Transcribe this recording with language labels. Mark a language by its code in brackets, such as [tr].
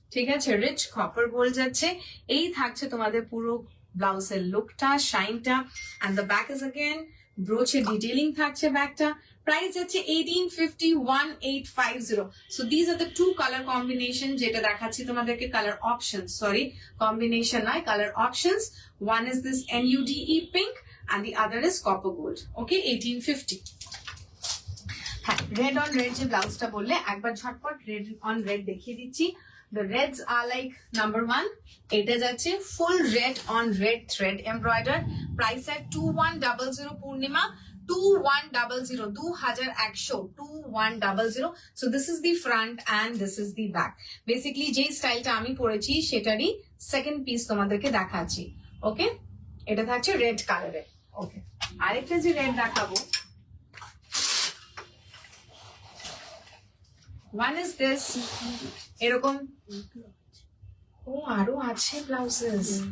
[bn] ঠিক আছে, rich copper gold যাচ্ছে, এই থাকছে তোমাদের পুরো ব্লাউজের লুকটা, শাইনটা, and the back is again ব্রোচের detailing থাকছে ব্যাকটা। প্রাইস যাচ্ছে 1850, 1850। [en] so these are the two colour combination, [bn] যেটা দেখাচ্ছি তোমাদেরকে কালার অপশন, সরি কম্বিনেশন নয়, colour options. [en] One is this NUDE pink and the other is copper gold. Okay, 1850. [bn] হ্যাঁ, red on red যে ব্লাউজটা বললে, একবার ঝটপট রেড অন রেড দেখিয়ে দিচ্ছি। [en] The reds are like number 1. [bn] এটা যাচ্ছে ফুল red on red thread embroider. Price at 2100 Purnima, 2100, 2100। [en] So this is the front and this is the back. [bn] Basically যে স্টাইলটা আমি পরেছি সেটারই সেকেন্ড পিস তোমাদেরকে দেখাচ্ছি। ওকে, এটা থাকছে রেড কালারে। ওকে, আরেকটা যে রেড দেখাবো, [en] one is this, [bn] এরকম, ও আরো আছে ব্লাউজেস,